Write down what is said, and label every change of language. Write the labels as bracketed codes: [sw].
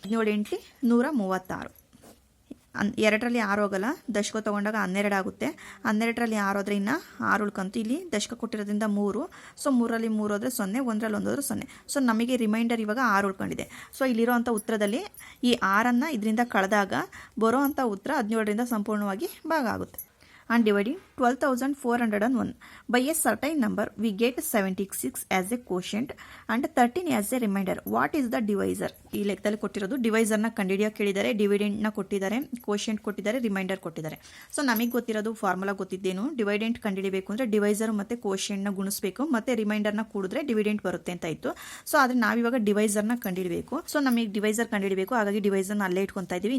[kn] 17 8 136. 2ರಲ್ಲಿ 6 ಹೋಗಲ್ಲ, ದಶಕ ತೊಗೊಂಡಾಗ 12 ಆಗುತ್ತೆ. 12ರಲ್ಲಿ 6 ಹೋದ್ರೆ ಇನ್ನು 6 ಉಳ್ಕಂತು. ಇಲ್ಲಿ ದಶಕ ಕೊಟ್ಟಿರೋದ್ರಿಂದ 3, ಸೊ 3ರಲ್ಲಿ 3 ಹೋದ್ರೆ 0, 1ರಲ್ಲಿ 1 ಹೋದ್ರೆ 0. ಸೊ ನಮಗೆ ರಿಮೈಂಡರ್ ಇವಾಗ 6 ಉಳ್ಕೊಂಡಿದೆ. ಸೊ ಇಲ್ಲಿರೋವಂಥ ಉತ್ತರದಲ್ಲಿ ಈ 6ನ್ನು ಇದರಿಂದ ಕಳೆದಾಗ ಬರೋ ಅಂಥ ಉತ್ತರ 17ರಿಂದ ಸಂಪೂರ್ಣವಾಗಿ ಭಾಗ ಆಗುತ್ತೆ. [en] And dividing 12,401 by a certain number, we get 76 as a quotient and 13 as a remainder. What is the divisor? [kn] ಈ ಲೆಕ್ಕದಲ್ಲಿ ಕೊಟ್ಟಿರೋದು ಡಿವೈಸರ್ನ ಕಂಡುಹಿಡಿಯೋಕೆ ಕೇಳಿದ್ದಾರೆ, ಡಿವಿಡೆಂಟ್ನ ಕೊಟ್ಟಿದ್ದಾರೆ, ಕೋಶೆಂಟ್ ಕೊಟ್ಟಿದ್ದಾರೆ, ರಿಮೈಂಡರ್ ಕೊಟ್ಟಿದ್ದಾರೆ. ಸೊ ನಮಗೆ ಗೊತ್ತಿರೋದು ಫಾರ್ಮುಲಾ ಗೊತ್ತಿದ್ದೇನು, ಡಿವೈಡೆಂಟ್ ಕಂಡುಹಿಡಿಬೇಕು ಅಂದರೆ ಡಿವೈಸರ್ ಮತ್ತು ಕೋಶೆಂಟ್ನ ಗುಣಿಸಬೇಕು, ಮತ್ತು ರಿಮೈಂಡರ್ನ ಕೂಡಿದ್ರೆ ಡಿವಿಡೆಂಟ್ ಬರುತ್ತೆ ಅಂತ ಇತ್ತು. ಸೊ ಆದರೆ ನಾವಿವಾಗ ಡಿವೈಸರ್ನ ಕಂಡುಹಿಡಬೇಕು. ಸೊ ನಮಗೆ ಡಿವೈಸರ್ ಕಂಡುಹಿಡಬೇಕು, ಹಾಗಾಗಿ ಡಿವೈಸರ್ನ ಅಲ್ಲೇ ಇಟ್ಕೊತಾ ಇದ್ದೀವಿ.